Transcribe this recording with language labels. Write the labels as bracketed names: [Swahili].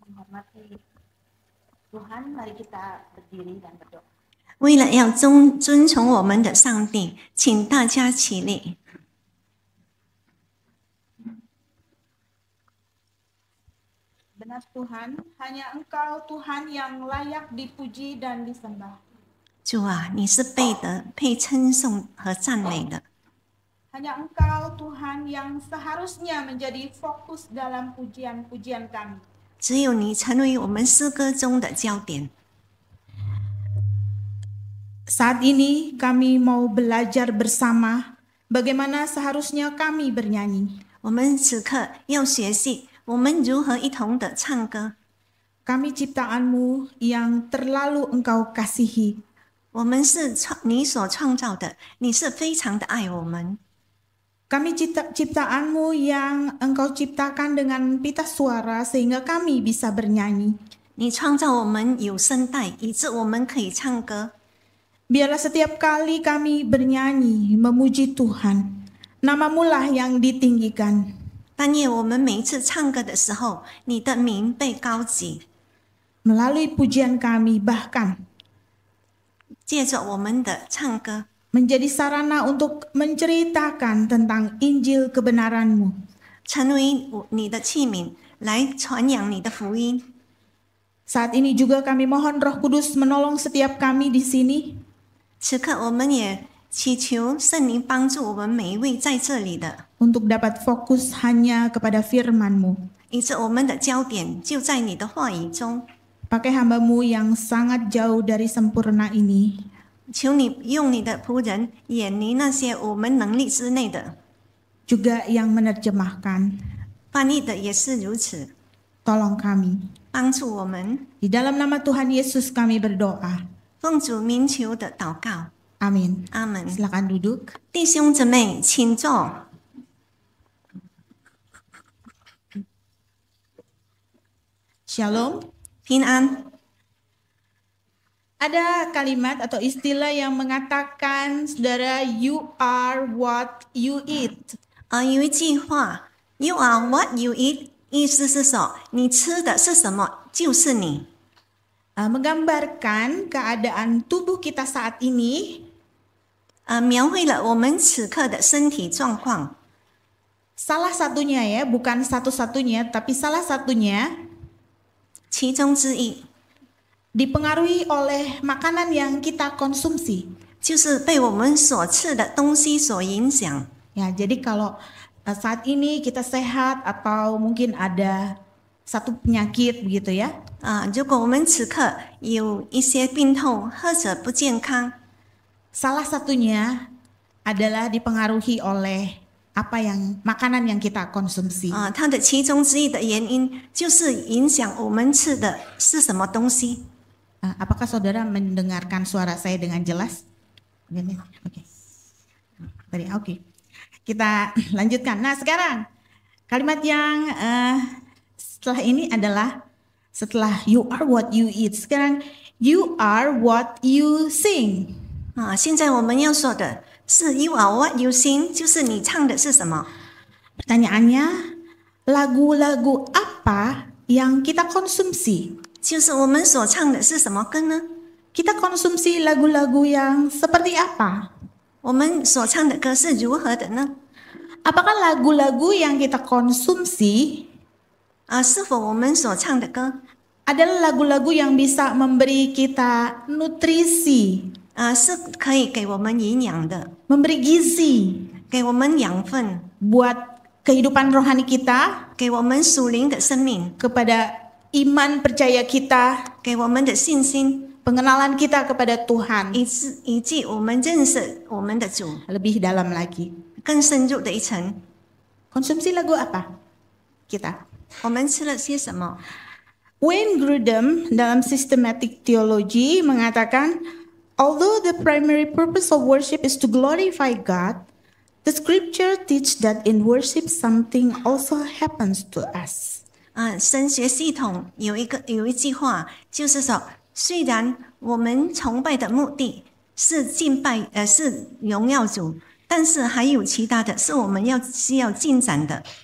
[Indonesian] Mati Tuhan, mari kita berdiri dan berdoa. [Chinese] 为了要遵从我们的上帝，请大家起立。 [Indonesian] Benar Tuhan, hanya Engkau Tuhan yang layak dipuji dan disembah. [Chinese] 主啊，你是配称颂和赞美的。 [Indonesian] Hanya Engkau Tuhan yang seharusnya menjadi fokus dalam pujian-pujian kami. [Chinese] 只有你成为我们诗歌中的焦点。 [Indonesian] Saat ini kami mau belajar bersama bagaimana seharusnya kami bernyanyi. [Chinese] 我们此刻要学习我们如何一同的唱歌。 [Indonesian] Kami ciptaan-Mu yang terlalu Engkau kasihi. [Chinese] 我们是你所创造的，你是非常的爱我们。 [Indonesian] Kami ciptaan-Mu yang Engkau ciptakan dengan pita suara sehingga kami bisa bernyanyi. [Chinese] 你创造我们有声带，以致我们可以唱歌。 [Indonesian] Biarlah setiap kali kami bernyanyi, memuji Tuhan, nama-Mu lah yang ditinggikan. [Chinese] 但愿我们每一次唱歌的时候，你的名被高举。 [Indonesian] Melalui pujian kami bahkan [Chinese] 借着我们的唱歌， [Indonesian] menjadi sarana untuk menceritakan tentang Injil kebenaran-Mu. [Chinese] 成为你的器皿，来传扬你的福音。 [Indonesian] Saat ini juga kami mohon Roh Kudus menolong setiap kami di sini. [Chinese] 此刻，我们也祈求圣灵帮助我们每一位在这里的， [Indonesian] untuk dapat fokus hanya kepada firman-Mu. [Chinese] 以致我们的焦点就在你的话语中。 [Indonesian] Pakai hamba-Mu yang sangat jauh dari sempurna ini. [Chinese] 求你用你的仆人远离那些我们能力之内的， [Indonesian] Juga yang menerjemahkan. [Chinese] 翻译的也是如此。 [Indonesian] Tolong kami. [Chinese] 帮助我们， [Indonesian] Di dalam nama Tuhan Yesus kami berdoa. [Chinese] 奉主名求的祷告， [Indonesian] Amin. [Chinese] 阿门。 [Indonesian] Silakan duduk. [Chinese] 弟兄姊妹，请坐。 [Indonesian] Shalom. [Chinese] 平安。 [Indonesian] Ada kalimat atau istilah yang mengatakan, saudara, [English] you are what you eat. [Chinese] 有一句话 ， [English] You are what you eat， [Chinese] 意思是说，你吃的是什么，就是你。 [Indonesian] Menggambarkan keadaan tubuh kita saat ini. [Chinese] 描绘了我们此刻的身体状况。 [Indonesian] Salah satunya ya, bukan satu-satunya, tapi salah satunya [Chinese] 其中之一 [Indonesian] dipengaruhi oleh makanan yang kita konsumsi. [Chinese] 就是被我们所吃的东西所影响。 [Indonesian] Ya, jadi kalau saat ini kita sehat atau mungkin ada satu penyakit begitu ya. [Chinese] 如果我们此刻有一些病痛或者不健康， [Indonesian] Salah satunya adalah dipengaruhi oleh makanan yang kita konsumsi. [Chinese] 它的其中之一的原因就是影响我们吃的是什么东西。 [Indonesian] Apakah saudara mendengarkan suara saya dengan jelas? Oke. Tadi oke. Kita lanjutkan. Nah, sekarang kalimat yang setelah ini adalah setelah [English] you are what you eat. [Indonesian] Sekarang [English] you are what you sing. [Chinese] 现在我们要说的是 [English] You are what you sing， [Chinese] 就是你唱的是什么。 [Indonesian] Pertanyaannya, lagu-lagu apa yang kita konsumsi? [Chinese] 就是我们所唱的是什么歌呢？ [Indonesian] Kita konsumsi lagu-lagu yang seperti apa? [Chinese] 我们所唱的歌是如何的呢？ [Indonesian] Apakah lagu-lagu yang kita konsumsi [Chinese] 是否我们所唱的歌 [Indonesian] adalah lagu-lagu yang bisa memberi kita nutrisi, [Chinese] 是可以给我们营养的， [Indonesian] memberi gizi [Chinese] 给我们养分， [Indonesian] buat kehidupan rohani kita, [Chinese] 给我们属灵的生命， [Indonesian] kepada iman percaya kita, [Chinese] 给我们的信心， [Indonesian] pengenalan kita kepada Tuhan, [Chinese] 以及我们认识我们的主 [Indonesian] lebih dalam lagi. [Chinese] 更深入的一层。 [Indonesian] Konsumsi lagu apa? Kita. [Chinese] 我们吃了些什么？ [Indonesian] Wayne Grudem dalam Systematic Theology mengatakan, [English] although the primary purpose of worship is to glorify God, the scripture teach that in worship something also happens to us. [Chinese] 神学系统有一句话，就是说，虽然我们崇拜的目的是敬拜，是荣耀主，但是还有其他的是我们需要进展的。